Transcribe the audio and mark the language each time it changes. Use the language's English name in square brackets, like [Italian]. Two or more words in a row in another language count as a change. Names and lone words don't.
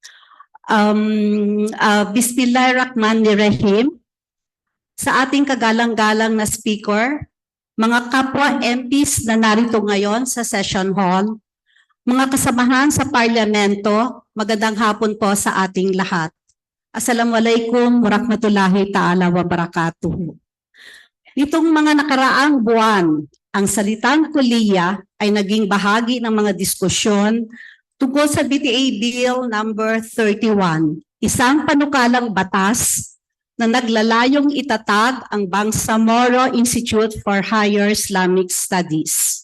[Arabic] Bismillahirrahmanirrahim. [Filipino] Sa ating kagalang-galang na speaker, mga kapwa MPs na narito ngayon sa [English] session hall, [Filipino] mga kasamahan sa parlamento, magandang hapon po sa ating lahat. [Arabic] السلام عليكم ورحمة الله تعالى وبركاته. [Filipino] Nitong mga nakaraang buwan, ang salitang kuliya ay naging bahagi ng mga diskusyon tungkol sa BTA Bill number 31, isang panukalang batas na naglalayong itatag ang Bangsamoro Institute for Higher Islamic Studies.